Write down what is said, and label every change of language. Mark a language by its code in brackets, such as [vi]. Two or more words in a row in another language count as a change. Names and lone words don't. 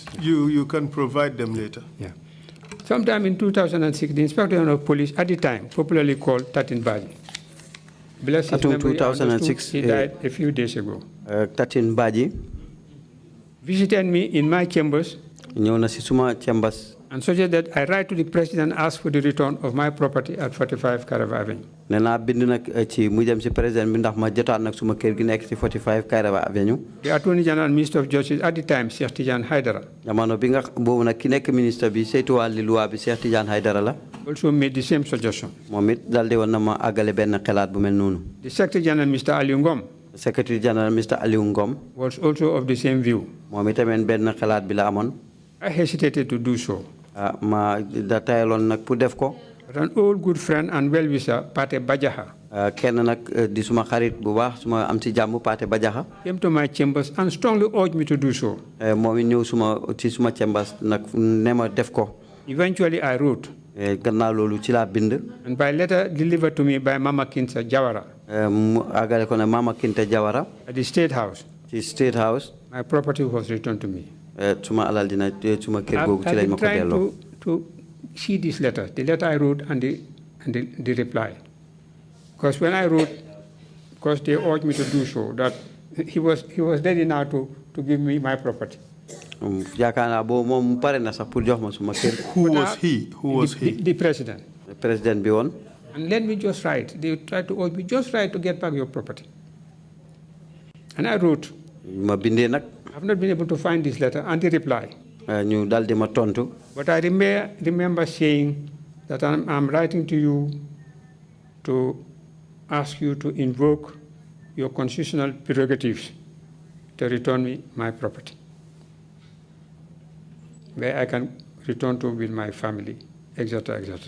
[en] You can provide them later. Yeah. Sometime in 2006, the Inspector General of Police at the time, popularly called Tatin Baji, bless his memory, 2006, he died a few days ago. Tatin Baji visited me in my chambers [wo] ñëw na si suma chambers [en] and suggested that I write to the President and ask for the return of my property at 45 Kairaba Avenue. [wo] nee naa bind nag ci mu dem si président bi ndax ma jotaat nag suma kër gi nekk ci 45 Kairaba Avenue. [en] The Attorney General and Minister of Justice at the time, Cheikh Tidiane Haidara, [wo] jamono bi nga boobu nag ki nekk ministre bi saytuwaal li loi bi Cheikh Tidiane Haidara la. [en] also made the same suggestion. [wo] moom it daldi woon na ma àggale benn xalaat bu mel noonu. [en] The Secretary General, Mr. Aliou Ngom, Secretary General Mr. Aliou Ngom was also of the same view. [wo] moom itamit benn xalaat bi la amoon. [en] I hesitated to do so. [wo] ma da tayaloon nag pour def ko. [en] But an old good friend and well-wisher, Pate Bajaha, [wo] kenn nag di suma xarit bu baax suma am ci jàmm Pate Bajaha [en] came to my chambers and strongly urged me to do so. [wo] moom it ñëw ci suma chambers nag ne ma def ko. [en] Eventually, I wrote, [wo] gannaaw loolu ci laa bind. [en] and by letter delivered to me by Mama Kinsa Jawara [wo] mu àggale ko ne Mama Kinte Jawara [en] at the State House, [wo] ci State House. [en] my property was returned to me. [wo] suma alal dina suma kër googu ci [en] I've [wo] lañ [en] been [wo] ma ko [en] trying [wo] delloo. [en] to see this letter, the letter I wrote and the reply. Because when I wrote, because they urged me to do so, that he was ready now to give me my property. [wo] yaakaar naa boobu moom pare na sax pour jox ma suma kër. [en] Who was he? Who was he? The president. [wo] président bi woon. [en] And let me just write. They tried to urge me, just write to get back your property. And I wrote. [wo] ma bindee nag. [en] I've not been able to find this letter and the reply. [wo] ñu daldi ma tontu. [en] But I remember saying that I'm writing to you to ask you to invoke your constitutional prerogatives to return me my property, where I can return to with my family, etc., etc.